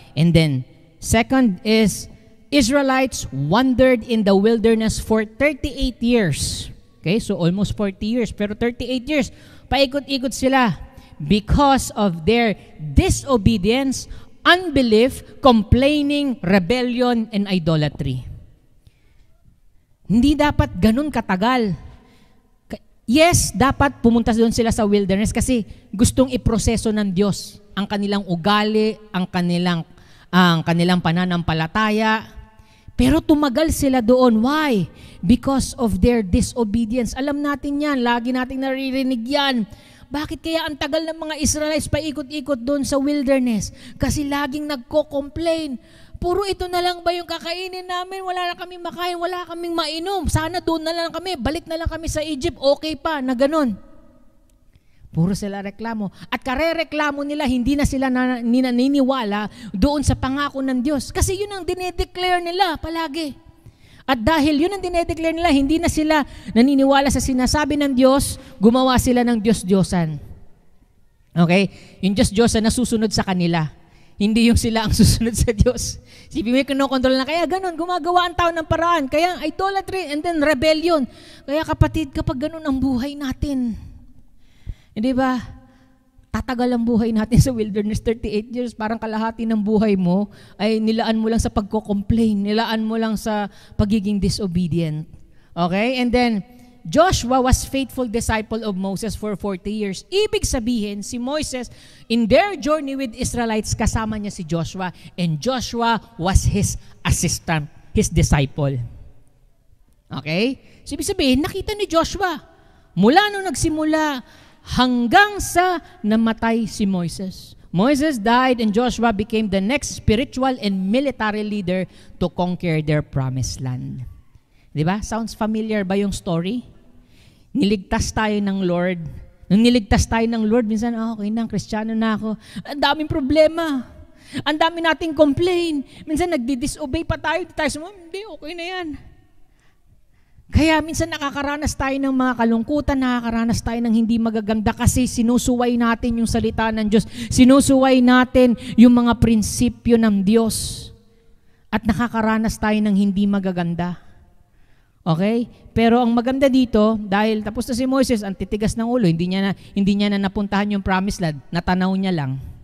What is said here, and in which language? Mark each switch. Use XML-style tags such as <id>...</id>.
<en>And then, second is, Israelites wandered in the wilderness for 38 years. Okay, so almost 40 years.</en> <tl>Pero</tl> <en>38 years,</en> <tl>paikot-ikot sila</tl> <en>because of their disobedience, unbelief, complaining, rebellion, and idolatry.</en> <tl>Hindi dapat ganun katagal. Yes, dapat pumunta doon sila sa wilderness kasi gustong iproseso ng Diyos ang kanilang ugali, ang kanilang pananampalataya. Pero tumagal sila doon.</tl> <en>Why? Because of their disobedience.</en> <tl>Alam natin yan, lagi nating naririnig yan. Bakit kaya ang tagal ng mga Israelites paikot-ikot doon sa wilderness? Kasi laging nagko-complain. Puro ito na lang ba yung kakainin namin? Wala na kami makain, wala kaming mainom. Sana doon na lang kami, balik na lang kami sa Egypt, okay pa, na ganun. Puro sila reklamo. At karereklamo nila, hindi na sila naniniwala doon sa pangako ng Diyos. Kasi yun ang dinedeclare nila palagi. At dahil yun ang dinedeclare nila, hindi na sila naniniwala sa sinasabi ng Diyos, gumawa sila ng Diyos-Diyosan. Okay? Yung Diyos-Diyosan na susunod sa kanila. Hindi yung sila ang susunod sa Diyos. Si may kinokontrol na, kaya ganun, gumagawa ang tao ng paraan. Kaya idolatry and then rebellion. Kaya kapatid, kapag ganun ang buhay natin, hindi ba, tatagal ang buhay natin sa wilderness 38 years, parang kalahati ng buhay mo ay nilaan mo lang sa pagko-complain, nilaan mo lang sa pagiging disobedient. Okay?</tl> <en>And then, Joshua was faithful disciple of Moses for 40 years.</en> <tl>Ibig sabihin,</tl> <en>si Moses, in their journey with Israelites,</en> <tl>kasama niya si Joshua,</tl> <en>and Joshua was his assistant, his disciple. Okay?</en> <tl>So, ibig sabihin, nakita ni Joshua, mula nung nagsimula, hanggang sa namatay si Moses.</tl> <en>Moses died and Joshua became the next spiritual and military leader to conquer their promised land.</en> <tl>Diba?</tl> <en>Sounds familiar</en> <tl>ba yung story? Niligtas tayo ng Lord. Nung niligtas tayo ng Lord, minsan, okay na, Kristiyano na ako. Ang daming problema. Ang dami nating complain. Minsan nagdi-disobey pa tayo. Hindi, okay na yan. Kaya minsan nakakaranas tayo ng mga kalungkutan, nakakaranas tayo ng hindi magaganda kasi sinusuway natin yung salita ng Diyos. Sinusuway natin yung mga prinsipyo ng Diyos. At nakakaranas tayo ng hindi magaganda. Okay? Pero ang maganda dito, dahil tapos na si Moses, ang titigas ng ulo, hindi niya na napuntahan yung promised land, natanaw niya lang.</tl>